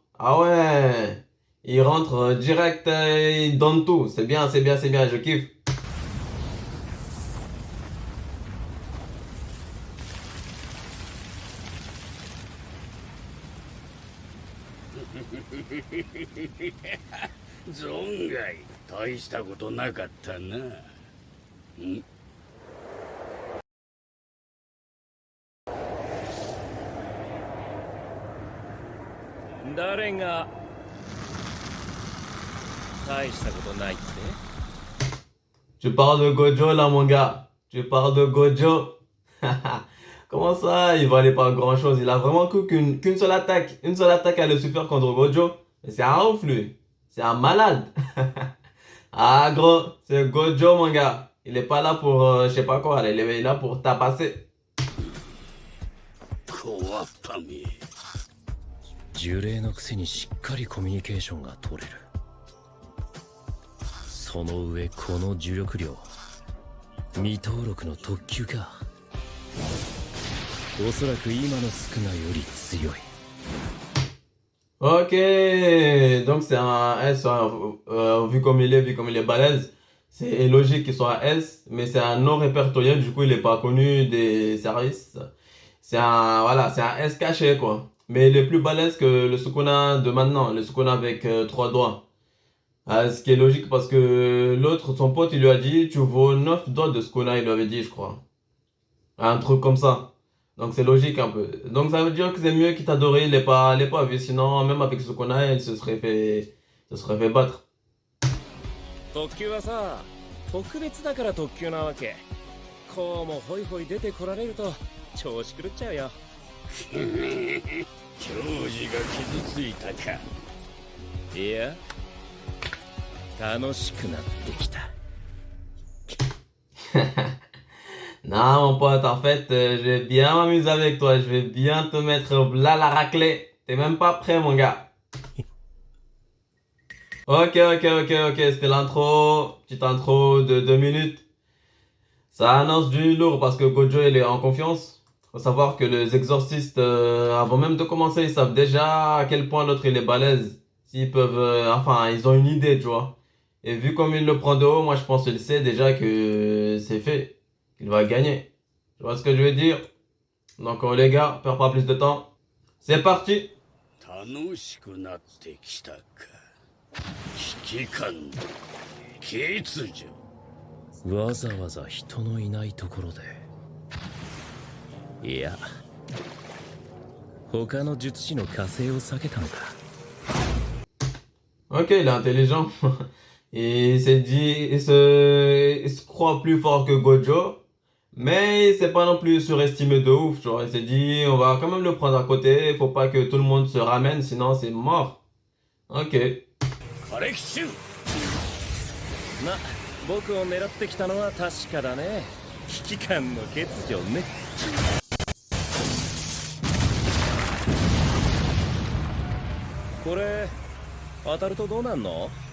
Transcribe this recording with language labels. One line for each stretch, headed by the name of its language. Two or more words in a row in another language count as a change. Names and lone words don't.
French: Ah ouais, il rentre direct, il donne tout. C'est bien, c'est bien, c'est bien, je kiffe.
Japanese: Zongai, 大したことなかったな。ん？誰が大したことないって？
French: Tu parles de Gojo là, mon gars. Tu parles de Gojo. Comment ça, il valait pas grand chose. Il a vraiment qu'une seule attaque. Une seule attaque à le super contre Gojo. Mais c'est un ouf, lui. C'est un malade. Ah, gros, c'est Gojo, mon gars. Il est pas là pour, je sais pas quoi. Il est là pour tabasser.
Japanese: 小わっぱめ。呪霊のくせにしっかりコミュニケーションが取れる。その上この呪力量、未登録の特級か。おそらく今のスクナより強い。
French: Ok, donc c'est un S, hein, vu comme il est balèze, c'est logique qu'il soit un S, mais c'est un non répertorié, du coup il est pas connu des services. Voilà, c'est un S caché quoi. Mais il est plus balèze que le Sukuna de maintenant, le Sukuna avec trois doigts. Ah, ce qui est logique parce que l'autre, son pote, il lui a dit, tu vaux 9 doigts de Sukuna, il lui avait dit, je crois. Un truc comme ça. Donc c'est logique un peu. Donc ça veut dire que c'est mieux qu'il t'adorait, il est pas vu. Sinon, même avec Sukuna, se serait fait battre.
Japanese: 特急はさ、特別だから特急なわけ。こうもホイホイ出てこられると調子狂っちゃうよ。教授が傷ついたか。いや、楽しくなってきた。
French: Non, mon pote, en fait, je vais bien m'amuser avec toi. Je vais bien te mettre là la raclée. T'es même pas prêt, mon gars. Ok. C'était l'intro. Petite intro de 2 minutes. Ça annonce du lourd parce que Gojo, il est en confiance. Faut savoir que les exorcistes, avant même de commencer, ils savent déjà à quel point l'autre il est balèze. S'ils peuvent, enfin, ils ont une idée, tu vois. Et vu comme il le prend de haut, moi je pense qu'il sait déjà que c'est fait. Qu'il va gagner. Tu vois ce que je veux dire? Donc les gars, perds pas plus de temps. C'est parti!
Japanese: 楽しくなってきたか。危機感、欠如。わざわざ人のいないところで。いや、他の術師の加勢を避けたのか。
French: Ok, il est intelligent. Il s'est dit, il se croit plus fort que Gojo. Mais il s'est pas non plus surestimé de ouf, tu vois. Il s'est dit, on va quand même le prendre à côté. Faut pas que tout le monde se ramène, sinon c'est mort. Ok.
Japanese: 枯れ吉中。ま、僕を狙ってきたのは確かだね。危機感の欠如ね。これ当たるとどうなんの？